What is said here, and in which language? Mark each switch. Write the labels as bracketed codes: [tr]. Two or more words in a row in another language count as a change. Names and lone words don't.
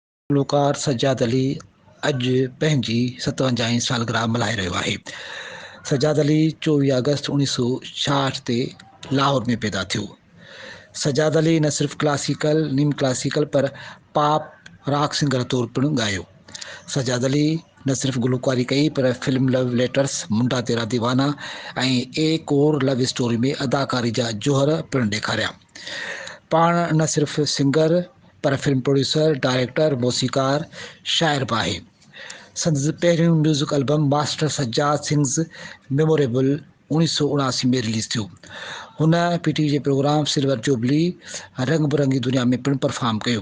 [sd] गुलकार सज्जाद अली अॼु पंहिंजी 57 सालगिरह मल्हाए रहियो आहे। सज्जाद अली 24 अगस्त 1966 ते लाहौर में पैदा थियो। सज्जाद अली न सिर्फ़ क्लासिकल नीम क्लासिकल पर [en] pop rock singer [sd] तौरु पिणु ॻायो। सज्जाद अली न सिर्फ़ गुलकारी कई पर फिल्म लव लेटर्स, मुंडा तेरा दीवाना ऐं एक और लव स्टोरी में अदाकारी जा जोहर पिणु ॾेखारिया। पाण न सिर्फ़ सिंगर पर [en] film producer, [sd] डायरेक्टर, मौसीकार, शाइर बि आहे। संदसि पहिरियों [en] music album [sd] मास्टर सज्जाद सिंग्स मेमोरेबल 1979 में रिलीज़ थियो। हुन पीटीवी जे प्रोग्राम सिल्वर जुबली रंग बिरंगी दुनिया में पिणु परफॉर्म कयो।